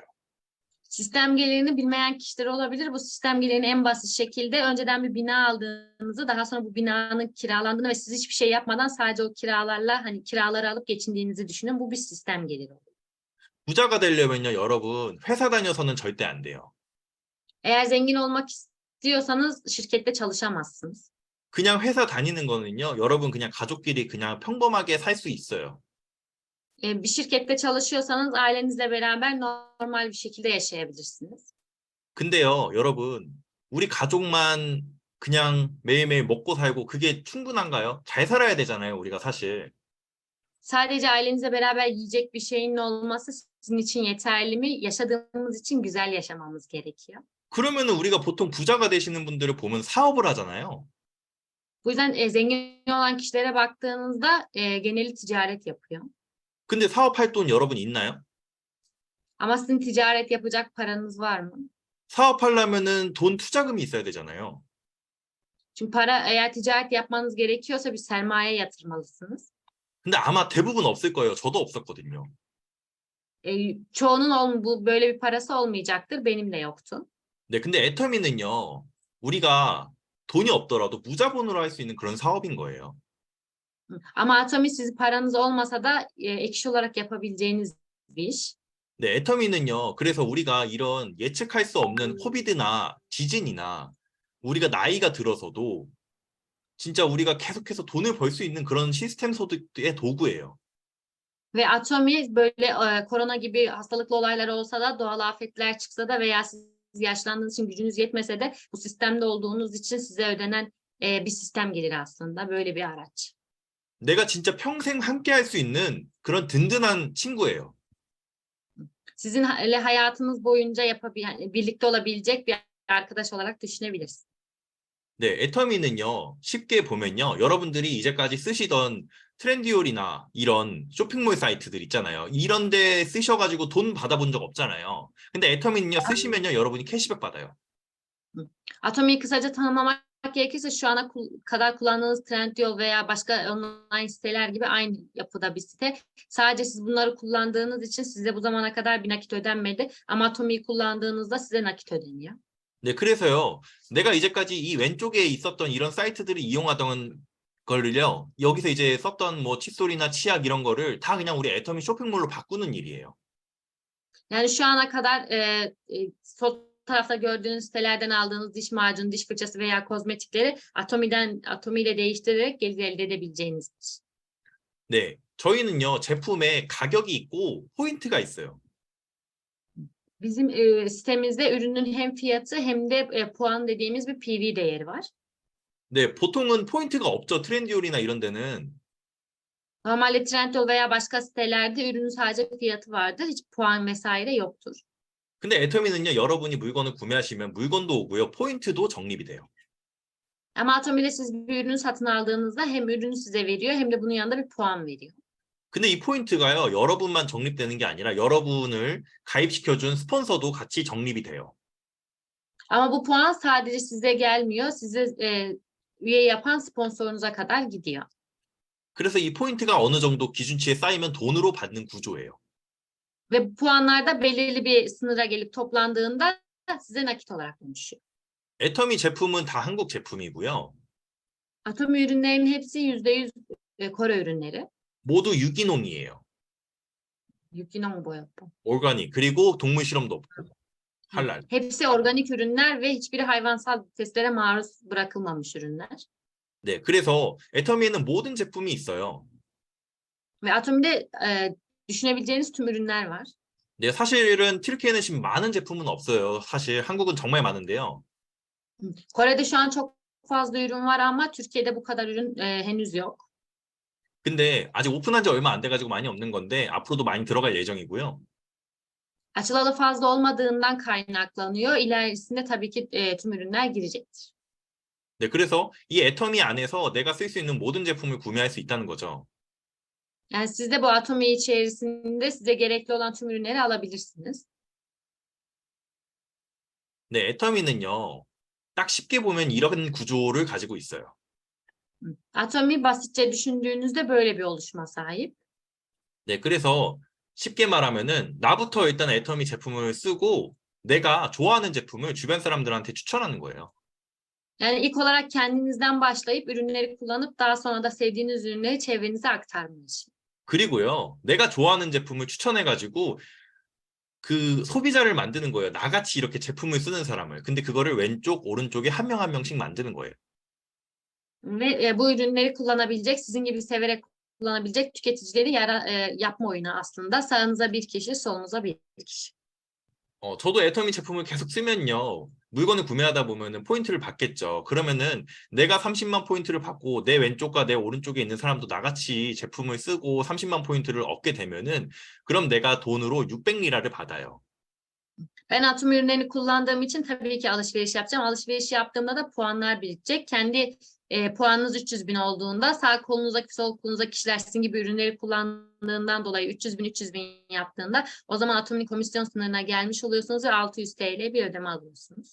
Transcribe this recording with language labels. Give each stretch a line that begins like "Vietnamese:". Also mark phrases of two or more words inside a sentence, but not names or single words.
Turkish: Sistem gelirini bilmeyen kişiler olabilir. Bu sistem gelirini en basit şekilde önceden bir bina aldığınızı, daha sonra bu binanın kiralandığını ve siz hiçbir şey yapmadan sadece o kiralarla hani kiraları alıp geçindiğinizi düşünün. Bu bir sistem geliri.
Korean: 부자가 되려면요, 여러분 회사 다녀서는 절대 안 돼요.
Turkish: Eğer zengin olmak istiyorsanız şirkette çalışamazsınız.
Korean: 그냥 회사 다니는 거는요, 여러분 그냥 가족끼리 그냥 평범하게 살 수 있어요.
Turkish: Bir şirkette çalışıyorsanız ailenizle beraber normal bir şekilde yaşayabilirsiniz.
Korean: 근데요, 여러분, 우리 가족만 그냥 매일매일 먹고 살고 그게 충분한가요? 잘 살아야 되잖아요, 우리가 사실.
Turkish: Sadece ailenizle beraber yiyecek bir şeyin olması sizin için yeterli mi? Yaşadığımız için güzel yaşamamız gerekiyor.
Korean: 그러면은 우리가 보통 부자가 되시는 분들을 보면 사업을 하잖아요.
Turkish: Bu yüzden zengin olan kişilere baktığınızda geneli ticaret yapıyor.
Korean: 근데 사업할 돈 여러분 있나요?
Turkish: Ama sizin ticaret yapacak paranız var mı?
Korean: 사업하려면은 돈 투자금이 있어야 되잖아요.
Turkish: Çünkü eğer ticaret yapmanız gerekiyorsa bir sermaye yatırmalısınız.
Korean: 근데 아마 대부분 없을 거예요. 저도 없었거든요.
Turkish: Çoğunun böyle bir parası olmayacaktır. Benim de yoktu.
Korean: 네, 근데 애터미는요, 우리가 돈이 없더라도 무자본으로 할 수 있는 그런 사업인 거예요.
Turkish: Ama Atomi sizin paranız olmasa da ek iş olarak yapabileceğiniz bir iş.
Korean: 네, 애터미는요, 그래서 우리가 이런 예측할 수 없는 코비드나 지진이나 우리가 나이가 들어서도 진짜 우리가 계속해서 돈을 벌 수 있는 그런 시스템 소득의 도구예요.
Turkish: Ve Atomi böyle korona gibi hastalıklı olaylar olsa da, doğal afetler çıksa da veya siz yaşlandığınız için gücünüz yetmese de bu sistemde olduğunuz için size ödenen bir sistem gelir aslında. Böyle bir araç.
Korean: 내가 진짜 평생 함께 할 수 있는 그런 든든한 친구예요.
Turkish: Sizinle hayatınız boyunca birlikte olabilecek bir arkadaş olarak düşünebilirsiniz.
Korean: 네, 애터미는요, 쉽게 보면요, 여러분들이 이제까지 쓰시던 트렌디올이나 이런 쇼핑몰 사이트들 있잖아요. 이런 데 쓰셔가지고 돈 받아본 적 없잖아요. 근데 애터미는요, 쓰시면요, 여러분이 캐시백 받아요.
Turkish: Atomi'yi kısaca tanımlamak gerekirse şu ana kadar kullandığınız Trendyol veya başka online siteler gibi aynı yapıda bir site. Sadece siz bunları kullandığınız için size bu zamana kadar bir nakit ödenmedi. Ama Atomi'yi kullandığınızda size nakit ödeniyor.
Korean: 네, 그래서요, 내가 이제까지 이 왼쪽에 있었던 이런 사이트들을 이용하던 거를요, 여기서 이제 썼던 뭐 칫솔이나 치약 이런 거를 다 그냥 우리 애터미 쇼핑몰로 바꾸는 일이에요.
Turkish: Yani şu ana kadar sol tarafta gördüğünüz sitelerden aldığınız diş macunu, diş fırçası veya kozmetikleri Atomi ile değiştirerek gelir elde edebileceğiniz bir şey.
Korean: 네, 저희는요, 제품에 가격이 있고 포인트가 있어요.
Turkish: Bizim sitemizde ürünün hem fiyatı hem de puan dediğimiz bir PV değeri var.
Korean: 네, 보통은 포인트가 없죠. 트렌디올이나 이런 데는.
Turkish: Normalde Trendyol veya başka sitelerde ürünün sadece fiyatı vardır. Hiç puan vesaire yoktur.
Korean: 근데 애터미는요, 여러분이 물건을 구매하시면 물건도 오고요, 포인트도 적립이 돼요.
Turkish: Ama Atomi'de siz bir ürünü satın aldığınızda hem ürünü size veriyor hem de bunun yanında bir puan veriyor.
Korean: 근데 이 포인트가요, 여러분만 적립되는 게 아니라 여러분을 가입시켜준 스폰서도 같이 적립이 돼요.
Turkish: Ama bu puan sadece size gelmiyor. Size üye yapan sponsorunuza kadar gidiyor.
Korean: 그래서 이 포인트가 어느 정도 기준치에 쌓이면 돈으로 받는 구조예요.
Turkish: Ve bu puanlar da belirli bir sınıra gelip toplandığında size nakit olarak dönüşüyor.
Korean: 애터미 제품은 다 한국 제품이고요.
Turkish: Atomi ürünlerinin hepsi %100 Kore ürünleri.
Korean: 모두 유기농이에요. Yukinon boyapı. 올가닉. 그리고 동물 실험도 없고. 할랄.
Turkish: Hepsi organik ürünler ve hiçbiri hayvansal testlere maruz bırakılmamış ürünler.
Korean: 네, 그래서 애터미에는 모든 제품이 있어요.
Turkish: Ve Atomi'de düşünebileceğiniz tüm ürünler var.
Korean: 네, 사실은 튀르키예는 지금 많은 제품은 없어요. 사실 한국은 정말 많은데요.
Turkish: Kore'de şu an çok fazla ürün var ama Türkiye'de bu kadar ürün henüz yok.
Korean: 근데 아직 오픈한 지 얼마 안 돼가지고 많이 없는 건데 앞으로도 많이 들어갈 예정이고요.
Turkish: Açılalı fazla olmadığından kaynaklanıyor. İlerisinde tabii ki tüm ürünler girecektir.
Korean: 네, 그래서 이 애터미 안에서 내가 쓸 수 있는 모든 제품을 구매할 수 있다는 거죠.
Turkish: Yani siz de bu Atomi içerisinde size gerekli olan tüm ürünleri alabilirsiniz.
Korean: 네, 애터미는요. 딱 쉽게 보면 이런 구조를 가지고 있어요.
Turkish: Atomi basitçe düşündüğünüzde böyle bir oluşuma sahip.
Korean: 네, 그래서 쉽게 말하면은 나부터 일단 애터미 제품을 쓰고 내가 좋아하는 제품을 주변 사람들한테 추천하는 거예요.
Turkish: Yani ilk olarak kendinizden başlayıp ürünleri kullanıp daha sonra da sevdiğiniz ürünleri çevrenize aktarmanız.
Korean: 그리고요, 내가 좋아하는 제품을 추천해가지고 그 소비자를 만드는 거예요. 나같이 이렇게 제품을 쓰는 사람을. 근데 그거를 왼쪽, 오른쪽에 한 명 한 명씩 만드는 거예요.
Turkish: Ve bu ürünleri kullanabilecek, sizin gibi severek kullanabilecek tüketicileri yapma oyunu aslında. Sağınıza bir kişi, solunuza bir kişi.
Korean: 저도 애터미 제품을 계속 쓰면요. 물건을 구매하다 보면은 포인트를 받겠죠. 그러면은 내가 30만 포인트를 받고 내 왼쪽과 내 오른쪽에 있는 사람도 나같이 제품을 쓰고 30만 포인트를 얻게 되면은 그럼 내가 돈으로 600리라를 받아요.
Turkish: Ben Atom ürünlerini kullandığım için tabii ki alışveriş yapacağım. Alışveriş yaptığımda da puanlar birikecek. Kendi puanınız 300.000 olduğunda sağ kolunuzdaki sol kolunuzdaki kişiler sizin gibi ürünleri kullandığından dolayı 300.000 yaptığında o zaman Atom'un komisyon sınırına gelmiş oluyorsunuz ve 600 TL bir ödeme alıyorsunuz.